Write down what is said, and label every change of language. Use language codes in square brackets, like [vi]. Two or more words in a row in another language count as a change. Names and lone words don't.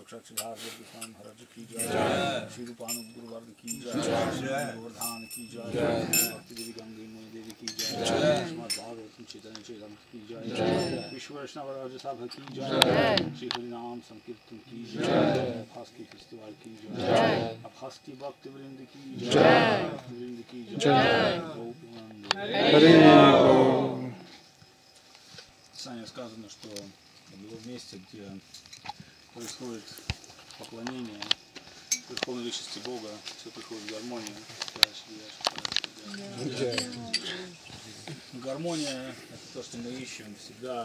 [hi] महाराज की जय, श्री रूपानुग गुरुवर्ग की जय, गोवर्धन की जय, भक्ति देवी गंगे मई देवी की जय, भागवतम चैतन्य चैतन्य की जय, विश्व वैष्णव राज सभा की जय, श्री हरिनाम संकीर्तन की जय, फास्की फेस्टिवल की जय, फास्की भक्ति वृंद की जय, भक्ति वृंद की जय, [sa] Hare. [ru] Саня сказано, что в его месте, где происходит поклонение Верховной Личности Бога, все приходит в гармонию. Гармония — это то, что мы ищем всегда.